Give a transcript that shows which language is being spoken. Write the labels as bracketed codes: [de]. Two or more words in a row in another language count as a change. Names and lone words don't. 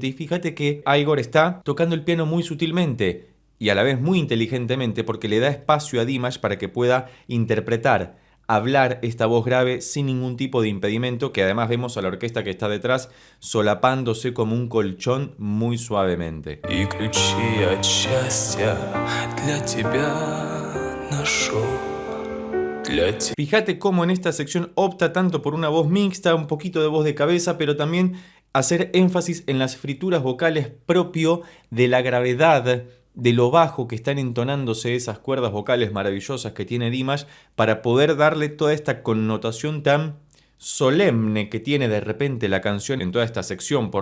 [es] Y fíjate que Igor está tocando el piano muy sutilmente y a la vez muy inteligentemente porque le da espacio a Dimash para que pueda interpretar, hablar esta voz grave sin ningún tipo de impedimento, que además vemos a la orquesta que está detrás solapándose como un colchón muy suavemente. [ru] И ключи от счастья для тебя нашел. [es] Fíjate cómo en esta sección opta tanto por una voz mixta, un poquito de voz de cabeza, pero también hacer énfasis en las frituras vocales propio de la gravedad, de lo bajo que están entonándose esas cuerdas vocales maravillosas que tiene Dimash para poder darle toda esta connotación tan solemne que tiene de repente la canción en toda esta sección por